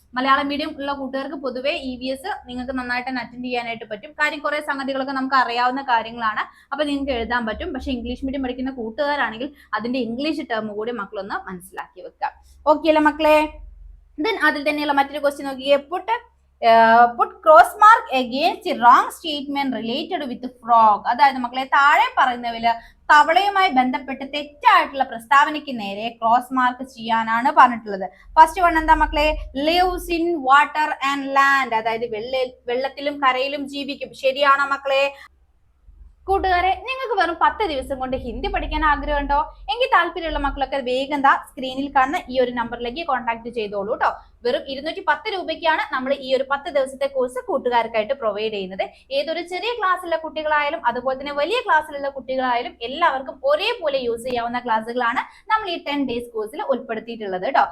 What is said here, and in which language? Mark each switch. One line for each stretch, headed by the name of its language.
Malayalam: Malayalam medium ഉള്ള കൂട്ടുകാർക്ക് പൊതുവെ EVS നിങ്ങൾക്ക് നന്നായിട്ട് അറ്റൻഡ് ചെയ്യാനായിട്ട് പറ്റും. കാര്യം കുറെ സംഗതികളൊക്കെ നമുക്ക് അറിയാവുന്ന കാര്യങ്ങളാണ്, അപ്പൊ നിങ്ങൾക്ക് എഴുതാൻ പറ്റും. പക്ഷെ ഇംഗ്ലീഷ് മീഡിയം പഠിക്കുന്ന കൂട്ടുകാരാണെങ്കിൽ അതിന്റെ ഇംഗ്ലീഷ് ടേം കൂടി മക്കളൊന്ന് മനസ്സിലാക്കി വെക്കാം. ഓക്കെ അല്ലേ മക്കളെ? ദെൻ അതിൽ തന്നെയുള്ള മറ്റൊരു ക്വസ്റ്റ്യൻ നോക്കിയേ.
English: put cross mark against the wrong statement related with frog.
Malayalam: അതായത് മക്കളെ താഴെ പറയുന്നവയില് തവളയുമായി ബന്ധപ്പെട്ട് തെറ്റായിട്ടുള്ള പ്രസ്താവനയ്ക്ക് നേരെ ക്രോസ് മാർക്ക് ചെയ്യാനാണ് പറഞ്ഞിട്ടുള്ളത്. ഫസ്റ്റ് വൺ എന്താ മക്കളെ?
English: lives in water and land,
Malayalam: അതായത് വെള്ളത്തിലും കരയിലും ജീവിക്കും. ശരിയാണോ മക്കളെ? കൂട്ടുകാരെ, നിങ്ങൾക്ക് വെറും 10 ദിവസം കൊണ്ട് ഹിന്ദി പഠിക്കാൻ ആഗ്രഹമുണ്ടോ? എങ്കിൽ താല്പര്യമുള്ള മക്കളൊക്കെ വേഗം സ്ക്രീനിൽ കാണുന്ന ഈ ഒരു നമ്പറിലേക്ക് കോൺടാക്ട് ചെയ്തോളൂ കേട്ടോ. വെറും 210 രൂപയ്ക്കാണ് നമ്മൾ ഈ ഒരു 10 ദിവസത്തെ കോഴ്സ് കൂട്ടുകാർക്കായിട്ട് പ്രൊവൈഡ് ചെയ്യുന്നത്. ഏതൊരു ചെറിയ ക്ലാസ്സിലുള്ള കുട്ടികളായാലും അതുപോലെ തന്നെ വലിയ ക്ലാസ്സിലുള്ള കുട്ടികളായാലും എല്ലാവർക്കും ഒരേപോലെ യൂസ് ചെയ്യാവുന്ന ക്ലാസ്സുകളാണ് നമ്മൾ ഈ 10 ഡേയ്സ് കോഴ്സിൽ ഉൾപ്പെടുത്തിയിട്ടുള്ളത് കേട്ടോ.